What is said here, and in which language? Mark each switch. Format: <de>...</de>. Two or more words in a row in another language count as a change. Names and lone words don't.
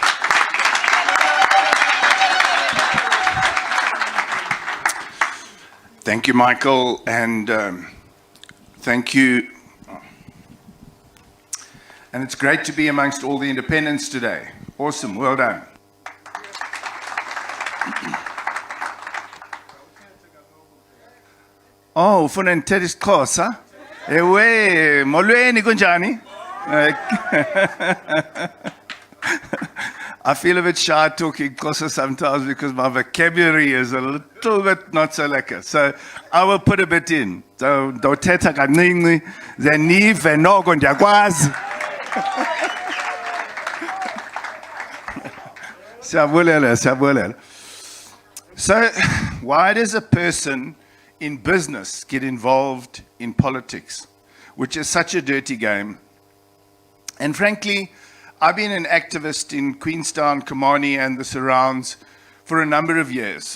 <en>Thank you, Michael, and thank you. And it's great to be amongst all the independents today. Awesome, well done.</en> <xh>Oh, ufuna nithethe isiXhosa? Ewe, molweni kunjani?</xh> <en>I feel a bit shy talking Xhosa sometimes because my vocabulary is a little bit not so lekker. So I will put a bit in.</en> <xh>So ndothetha kancinci, ze nive noko ndiyakwazi.</xh> <en>So, why does a person in business get involved in politics, which is such a dirty game? And frankly, I've been an activist in Queenstown, Kimani, and the surrounds for a number of years.</en>